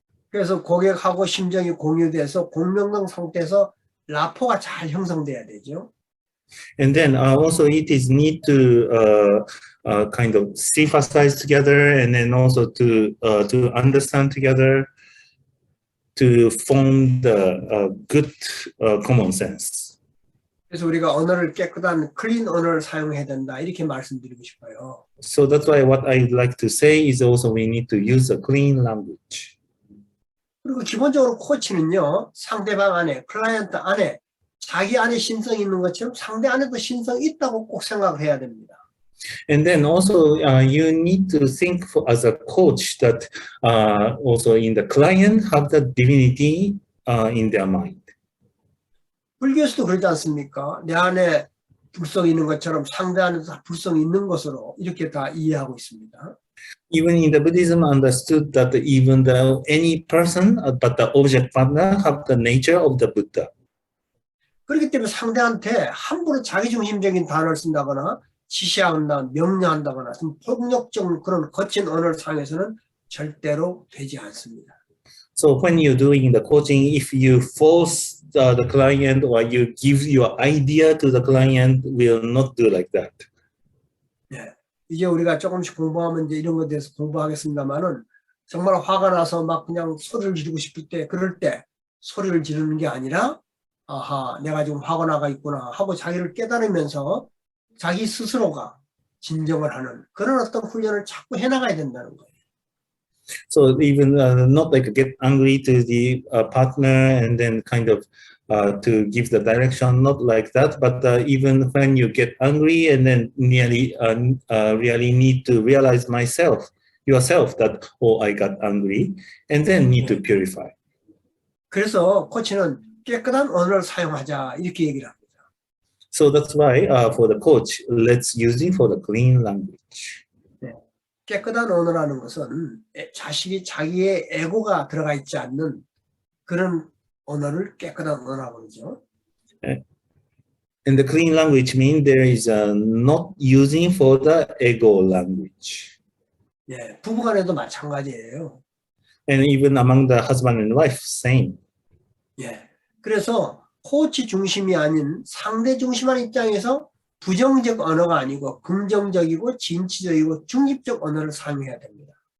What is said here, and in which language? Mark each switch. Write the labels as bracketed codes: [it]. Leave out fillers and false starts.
[ko] 그래서 고객하고 심정이 공유돼서 공명당 상태에서 라포가 잘 형성돼야 되죠. [en] And then also it is need to kind of synthesize together and then also to understand together to form the good common sense. [ko] 그래서 우리가 언어를 깨끗한 클린 언어를 사용해야 된다 이렇게 말씀드리고 싶어요. [en] So that's why what I'd like to say is also we need to use a clean language. [ko] 그리고 기본적으로 코치는요. 상대방 안에, 클라이언트 안에 자기 안에 신성이 있는 것처럼 상대 안에도 신성이 있다고 꼭 생각을 해야 됩니다. [en] And then also you need to think as a coach that also in the client have the divinity in their mind. [ko] 불교에서도 그러지 않습니까? 내 안에 불성이 있는 것처럼 상대 안에도 다 불성이 있는 것으로 이렇게 다 이해하고 있습니다. [en] Even in the Buddhism understood that even though any person but the object partner have the nature of the Buddha. [ko] 그렇기 때문에 상대한테 함부로 자기중심적인 단어를 쓴다거나 지시한다, 명령한다거나 좀 폭력적 그런 거친 언어를 사용해서는 절대로 되지 않습니다. [en] So when you're doing the coaching, if you force the client or you give your idea to the client, will not do like that. [ko] 네, 이제 우리가 조금씩 공부하면 이제 이런 것에 대해서 공부하겠습니다만은 정말 화가 나서 막 그냥 소리를 지르고 싶을 때 그럴 때 소리를 지르는 게 아니라 아하 내가 지금 화가 나가 있구나 하고 자기를 깨달으면서 자기 스스로가 진정을 하는 그런 어떤 훈련을 자꾸 해나가야 된다는 거예요. [en] So even not like get angry to the partner and then kind of to give the direction, not like that, but even when you get angry and then nearly really need to realize yourself that, oh, I got angry, and then need to purify. [ko] 그래서 코치는 깨끗한 언어를 사용하자 이렇게 얘기를 합니다. [en] So that's why for the coach, let's use it for the clean language. [ko] 깨끗한 언어라는 것은 자기의 에고가 들어가 있지 않는 그런 언어를 깨끗한 언어라고 그러죠. [en] And the clean language means there is not using for the ego language. [ko] 예, 부부간에도 마찬가지예요. [en] And even among the husband and wife, same. [ko] 예, 그래서 코치 중심이 아닌 상대 중심한 입장에서 부정적 언어가 아니고 긍정적이고 진취적이고 중립적 언어를 사용해야 됩니다.